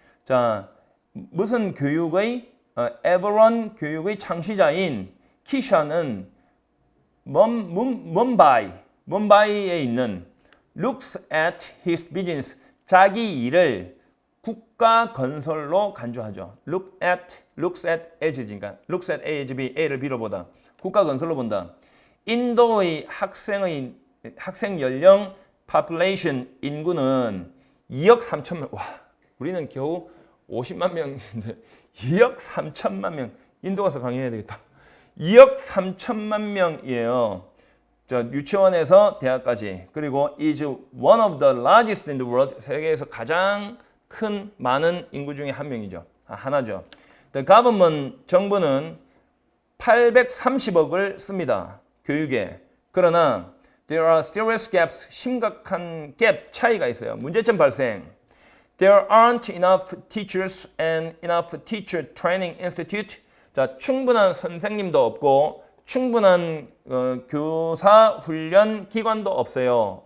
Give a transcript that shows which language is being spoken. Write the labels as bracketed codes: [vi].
[ko] 자, 무슨 교육의 에버런 교육의 창시자인 키샤는 뭄바이에 있는 [en] looks at his business [ko] 자기 일을 국가 건설로 간주하죠. looks at as니까 looks at A, B, A를 빌어보다 국가 건설로 본다. 인도의 학생 연령 population 인구는 2억 3천만. 와, 우리는 겨우 50만 명인데 2억 3천만 명. 인도 가서 강의해야 되겠다. 2억 3천만 명이에요. 자, 유치원에서 대학까지. [en] 그리고 is one of the largest in the world. [ko] 세계에서 가장 큰 많은 인구 중에 한 명이죠. 하나죠. [en] The government [ko] 정부는 830억을 씁니다. 교육에. [en] 그러나 there are serious gaps. [ko] 심각한 갭 차이가 있어요. 문제점 발생. [en] There aren't enough teachers and enough teacher training institute. [ko] 자, 충분한 선생님도 없고 충분한 교사 훈련 기관도 없어요.